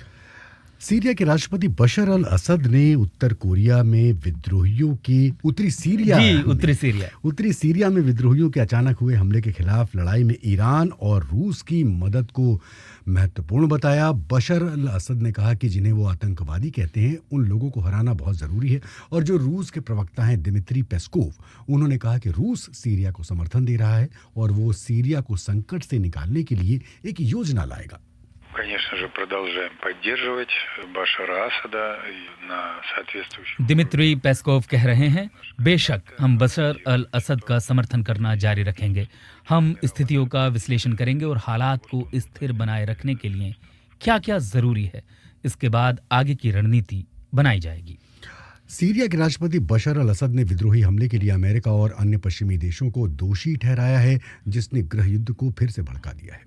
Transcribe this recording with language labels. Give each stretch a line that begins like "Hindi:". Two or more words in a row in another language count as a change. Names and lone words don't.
Hindi: सीरिया के राष्ट्रपति बशर अल असद ने उत्तर कोरिया में विद्रोहियों के उत्तरी सीरिया में विद्रोहियों के अचानक हुए हमले के खिलाफ लड़ाई में ईरान और रूस की मदद को महत्वपूर्ण बताया। बशर अल असद ने कहा कि जिन्हें वो आतंकवादी कहते हैं उन लोगों को हराना बहुत जरूरी है। और जो रूस के प्रवक्ता हैं दिमित्री पेस्कोव, उन्होंने कहा कि रूस सीरिया को समर्थन दे रहा है और वो सीरिया को संकट से निकालने के लिए एक योजना लाएगा।
Russian: Конечно же, продолжаем поддерживать Башара Асада на соответствующем...
Hindi: दिमित्री पेस्कोव कह रहे हैं, बेशक हम बशर अल असद का समर्थन करना जारी रखेंगे। हम स्थितियों का विश्लेषण करेंगे और हालात को स्थिर बनाए रखने के लिए क्या क्या जरूरी है, इसके बाद आगे की रणनीति बनाई जाएगी। सीरिया के राष्ट्रपति बशर अल असद ने विद्रोही हमले के लिए अमेरिका और अन्य पश्चिमी देशों को दोषी ठहराया है, जिसने गृह युद्ध को फिर से भड़का दिया है।